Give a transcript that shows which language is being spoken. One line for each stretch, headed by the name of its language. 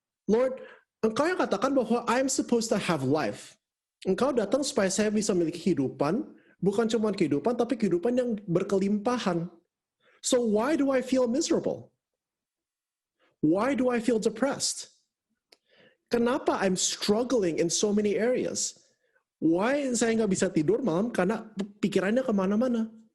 English: Lord,
Indonesian: Engkau yang katakan bahwa
English: I'm supposed to have life.
Indonesian: Engkau datang supaya saya bisa memiliki kehidupan, bukan cuma kehidupan, tapi kehidupan yang berkelimpahan.
English: So why do I feel miserable? Why do I feel depressed? Kenapa I'm struggling in so many areas?
Indonesian: Why saya nggak bisa tidur malam karena pikirannya kemana-mana?